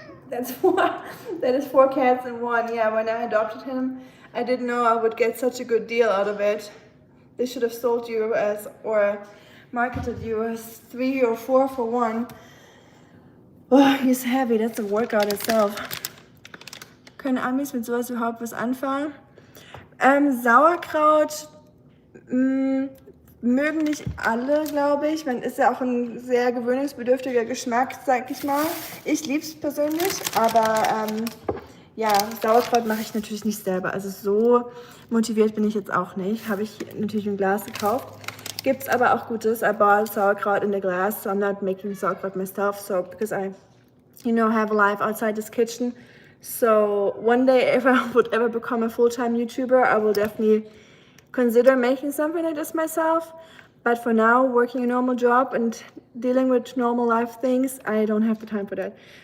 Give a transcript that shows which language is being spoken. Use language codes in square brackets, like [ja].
[en] That's 4. That is 4 cats in 1. Yeah, when I adopted him, I didn't know I would get such a good deal out of it. They should have sold you or marketed you as 3 or 4 for 1. Oh, he's heavy. That's a workout itself. [de] Können Amis mit sowas überhaupt was anfangen? Sauerkraut mögen nicht alle, glaube ich. Man ist ja auch ein sehr gewöhnungsbedürftiger Geschmack, sag ich mal. Ich liebe es persönlich, aber ja, Sauerkraut mache ich natürlich nicht selber. Also so motiviert bin ich jetzt auch nicht. Habe ich natürlich im Glas gekauft. Gibt's aber auch Gutes. [en] I bought sauerkraut in the glass, so I'm not making sauerkraut myself. So because I, have a life outside this kitchen. So one day, if I would ever become a full-time YouTuber, I will definitely consider making something like this myself. But for now, working a normal job and dealing with normal life things, I don't have the time for that.